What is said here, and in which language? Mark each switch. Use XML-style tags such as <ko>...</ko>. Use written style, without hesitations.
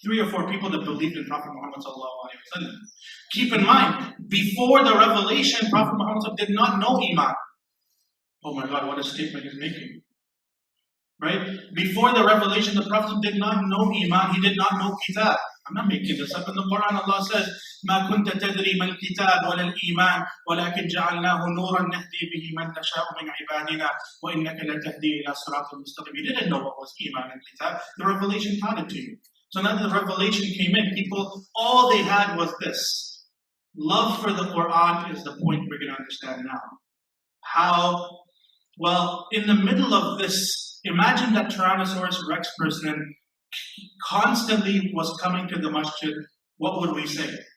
<en>3 or 4 people that believed in Prophet Muhammad sallallahu alaihi wasallam. Keep in mind, before the revelation, Prophet Muhammad did not know Iman. Oh my God, what a statement he's making. Right? Before the revelation, the Prophet did not know Iman. He did not know Kitab. I'm not making this up. In the Quran, Allah says,</en> <ar>مَا كُنْتَ تَدْرِي مَا الْكِتَابُ وَلَا الْإِيمَانُ وَلَكِنْ جَعَلْنَاهُ نُورًا نَهْدِي بِهِ مَنْ نَشَاءُ مِنْ عِبَادِنَا وَإِنَّكَ لَتَهْدِي إِلَى صِرَاطٍ مُسْتَقِيمٍ.</ar> <en>You didn't know what was Iman and Kitab. The revelation taught it to you. So now that the revelation came in, people, all they had was this. Love for the Quran is the point we're going to understand now. How? Well, in the middle of this, imagine that Tyrannosaurus Rex person constantly was coming to the masjid. What would we say?</en>